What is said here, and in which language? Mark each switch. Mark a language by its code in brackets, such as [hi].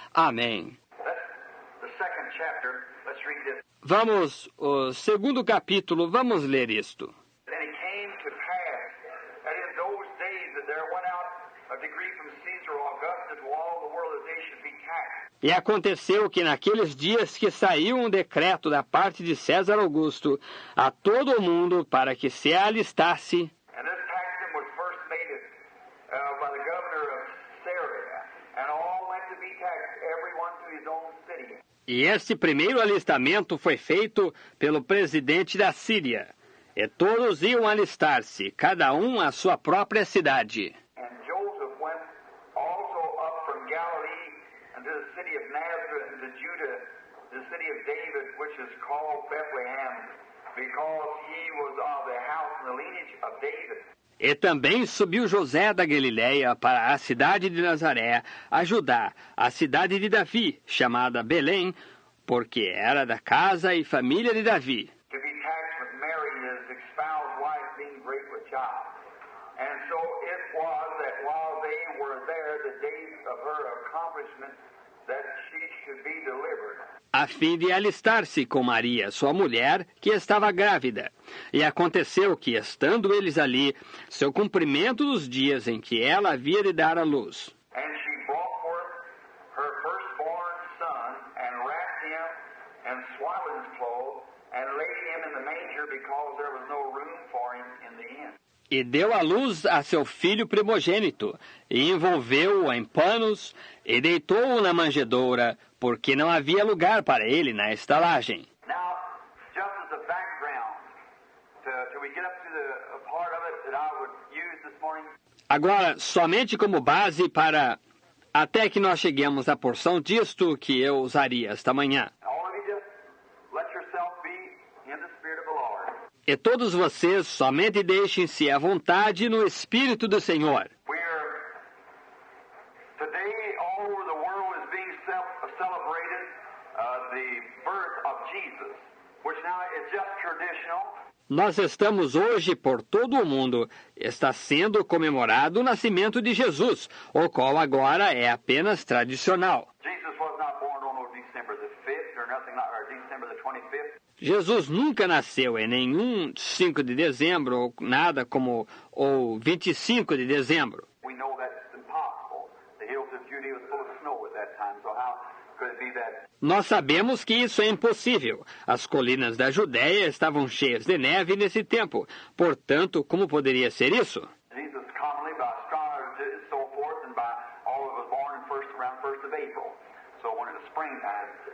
[pt] Amém. [en] The second chapter, let's read this. [pt] Vamos, o segundo capítulo, vamos ler isto. [en] And it came to pass that in those days that there went out a decree from Caesar Augustus to all the world that they should be taxed. [pt] E aconteceu que naqueles dias que saiu um decreto da parte de César Augusto a todo o mundo para que se alistasse. [en] And this taxing was first made by the governor of Syria, and all went to be taxed, everyone to his own city. [pt] E este primeiro alistamento foi feito pelo presidente da Síria. E todos iam alistar-se, cada um à sua própria cidade. [en] And Joseph went also up from Galilee unto the city of Nazareth and to Judah, the city of David, which is called Bethlehem, because he was of the house and the lineage of David. [pt] E também subiu José da Galileia para a cidade de Nazaré, a Judá, a cidade de Davi, chamada Belém, porque era da casa e família de Davi. [en] To be taxed with Mary, his espoused wife, being great with child. And so it was that while they were there, the days of her accomplishment, that she should be delivered. [pt] A fim de alistar-se com Maria, sua mulher, que estava grávida. E aconteceu que, estando eles ali, seu cumprimento dos dias em que ela havia de dar à luz. [en] And she brought forth her firstborn son, and wrapped him in swaddling clothes, and laid him in the manger, because there was no room for him in the inn. [pt] E deu à luz a seu filho primogênito, e envolveu-o em panos, e deitou-o na manjedoura, porque não havia lugar para ele na estalagem. [en] Now, just as a background, till we get up to the part of it that I would use this morning. [pt] Agora, somente como base para até que nós cheguemos à porção disto que eu usaria esta manhã. [en] All of you just let yourself be in the Spirit of the Lord. [pt] E todos vocês somente deixem-se à vontade no Espírito do Senhor. [en] Today, all over the world is being celebrated the birth of Jesus, which now is just traditional. [pt] Nós estamos hoje por todo o mundo. Está sendo comemorado o nascimento de Jesus, o qual agora é apenas tradicional. [en] Jesus was not born on December the 5th or nothing like, or December the 25th. [pt] Jesus nunca nasceu em nenhum 5 de dezembro, ou nada como o 25 de dezembro. [en] We know that's impossible. The hills of Judea was full of snow at that time, so how could it be that? [pt] Nós sabemos que isso é impossível. As colinas da Judéia estavam cheias de neve nesse tempo. Portanto, como poderia ser isso? [en] Jesus commonly by astrology and so forth, and by all of us born around 1st of April. So when it was springtime.